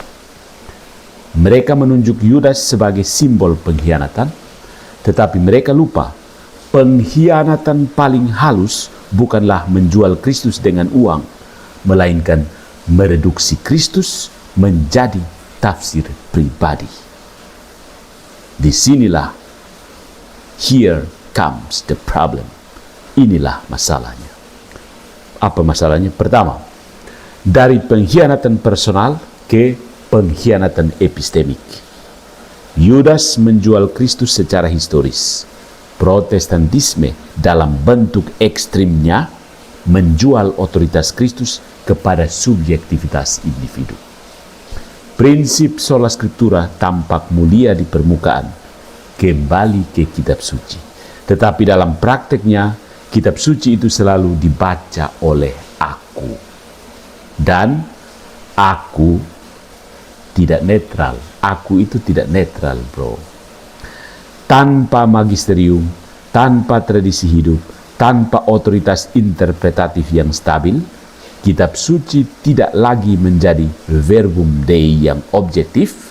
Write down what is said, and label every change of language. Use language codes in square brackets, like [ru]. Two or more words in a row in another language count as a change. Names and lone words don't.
[id] Mereka menunjuk Yudas sebagai simbol pengkhianatan, tetapi mereka lupa pengkhianatan paling halus bukanlah menjual Kristus dengan uang, melainkan mereduksi Kristus menjadi tafsir pribadi. Disinilah, [en] here comes the problem. [id] Inilah masalahnya. Apa masalahnya? Pertama, dari pengkhianatan personal ke pengkhianatan epistemik. Yudas menjual Kristus secara historis. Protestantisme dalam bentuk ekstrimnya menjual otoritas Kristus kepada subjektivitas individu. Prinsip [la] sola scriptura [id] tampak mulia di permukaan, kembali ke kitab suci. Tetapi dalam prakteknya, kitab suci itu selalu dibaca oleh aku. Dan aku tidak netral. Aku itu tidak netral, bro. Tanpa magisterium, tanpa tradisi hidup, tanpa otoritas interpretatif yang stabil, kitab suci tidak lagi menjadi [la] verbum Dei [id] yang objektif.